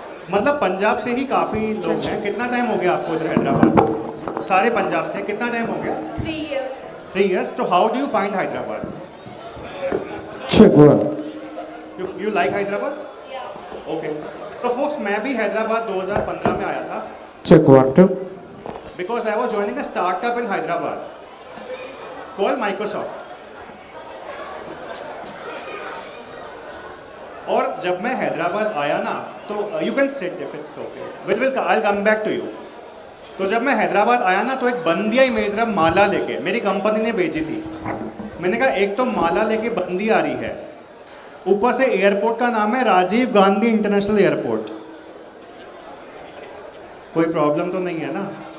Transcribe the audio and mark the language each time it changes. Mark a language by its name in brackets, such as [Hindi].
[Hindi] मतलब पंजाब से ही काफ़ी लोग हैं। कितना टाइम हो गया आपको इधर हैदराबाद? सारे पंजाब से? कितना टाइम हो गया? [English] 3 years. 3 years. तो how do you find Hyderabad? You like Hyderabad? Okay. [Hindi] तो फोक्स, मैं भी हैदराबाद 2015 में आया था। [English] Check 1 2. Because I was joining a startup in Hyderabad called Microsoft. [Hindi] और जब मैं हैदराबाद आया ना, तो [English] You can sit if it's okay, I will come back to you. [Hindi] तो जब मैं हैदराबाद आया ना, तो एक बंदी आई मेरी तरफ माला लेके, मेरी कंपनी ने भेजी थी। मैंने कहा एक तो माला लेके बंदी आ रही है, ऊपर से एयरपोर्ट का नाम है राजीव गांधी इंटरनेशनल एयरपोर्ट। कोई प्रॉब्लम तो नहीं है ना?